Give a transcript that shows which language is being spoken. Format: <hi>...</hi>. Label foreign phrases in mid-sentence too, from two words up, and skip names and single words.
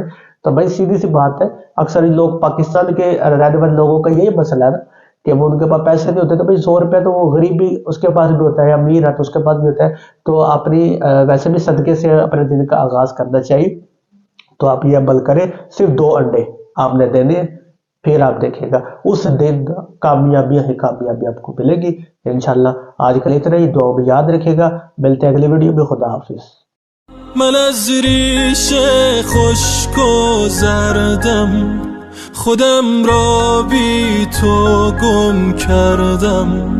<ur>تو بھائی سیدھی سی بات ہے، اکثر لوگ پاکستان کے رہنے والے لوگوں کا یہی مسئلہ ہے نا کہ وہ ان کے پاس پیسے نہیں ہوتے تو بھائی 100 روپے تو وہ غریب بھی اس کے پاس بھی ہوتا ہے، امیر ہے تو اس کے پاس بھی ہوتا ہے، تو اپنی ویسے بھی صدقے سے اپنے دن کا آغاز کرنا چاہیے. تو آپ یہ عمل کریں، صرف 2 انڈے آپ نے دینے ہیں، پھر آپ دیکھیں گا اس دن کامیابی ہی کامیابی آپ کو ملے گی انشاءاللہ. آج کل اتنا ہی، دعا میں یاد رکھے گا. ملتے ہیں اگلی ویڈیو میں. خدا حافظ.</ur> <fa>من از ریش خشک و زردم خودم را بی تو گم کردم.</fa>